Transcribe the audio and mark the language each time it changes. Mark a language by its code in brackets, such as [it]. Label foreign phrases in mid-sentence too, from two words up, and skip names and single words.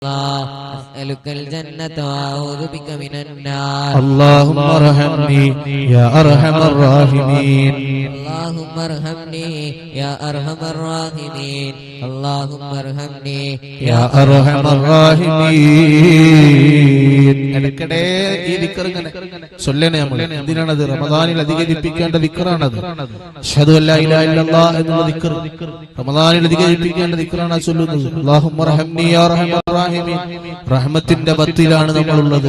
[ar] أسألك الجنة وأعوذ بك من النار. اللهم ارحمني يا أرحم الراحمين. اللهم ارحمني يا أرحم الراحمين. اللهم ارحمني يا أرحم الراحمين. [ml] ഇടയ്ക്കിടെ ഈ ദിക്ർ ഇങ്ങനെ ചൊല്ലണേ നമ്മൾ. എന്തിനാണത്? റമദാനിൽ അധികരിപ്പിക്കേണ്ട ദിക്റാണത്. [ar] أشهد أن لا إله إلا الله [ml] എന്നുള്ള ദിക്ർ റമദാനിൽ അധികരിപ്പിക്കേണ്ട ദിക്റാണ് ചൊല്ലുന്നത്. [ar] اللهم ارحمني يا أرحم الراحمين. [ml] റഹ്മത്തിന്റെ ബത്തിലാണ് നമ്മളുള്ളത്.